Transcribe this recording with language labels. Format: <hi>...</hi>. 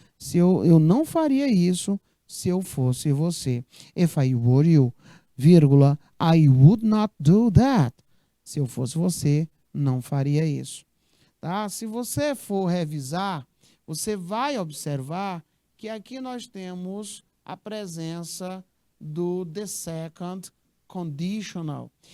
<pt>Se eu não faria isso se eu fosse você.</pt> <en>If I were you, vírgula, I would not do that.</en> <pt>Se eu fosse você, não faria isso. Tá? Se você for revisar, você vai observar que aqui nós temos a presença do the second conditional.</pt>